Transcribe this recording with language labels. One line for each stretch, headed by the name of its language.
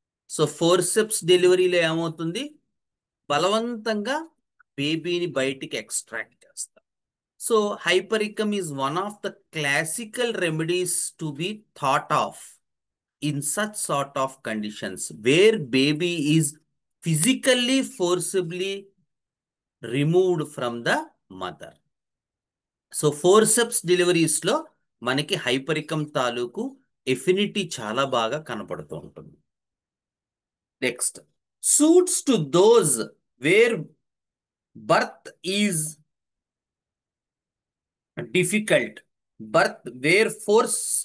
Telugu: So forceps డెలివరీలో ఏమవుతుంది, బలవంతంగా బేబీని బయటికి ఎక్స్ట్రాక్ట్ చేస్తారు.
English: So hypericum is one of the classical remedies to be thought of in such sort of conditions where baby is physically forcibly removed from the mother.
Telugu: So forceps deliveries లో మనకి హైపరికం తాలూకు affinity చాలా బాగా కనపడుతూ ఉంటుంది.
English: next, suits to those where birth is difficult, birth where force